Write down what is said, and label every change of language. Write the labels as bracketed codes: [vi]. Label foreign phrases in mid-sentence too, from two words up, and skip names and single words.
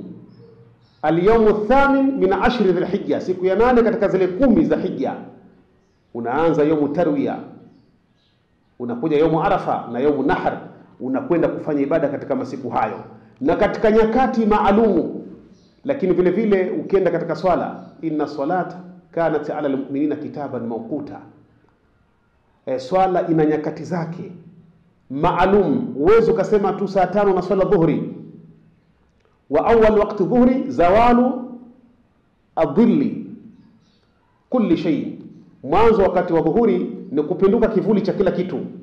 [ar] اليوم الثامن من عشر ذي الحجة, [sw] siku ya 8 katika zile 10 za hija. Unaanza [ar] يوم التروية, [sw] unakuja [ar] يوم عرفة [sw] na [ar] يوم النحر, [sw] unakwenda kufanya ibada katika masiku hayo na katika nyakati maalumu. Lakini vile vile ukienda katika swala, [ar] إن الصلاة كانت على المؤمنين كتابا موقوتا, [sw] swala ina nyakati zake maalum. Uwezo ukasema tu saa 5 na swala dhuhri, [ar] وأول وقت الظهر زوال الظل كل شيء, [sw] mwanzo wakati wa dhuhuri ni kupinduka kivuli cha kila kitu.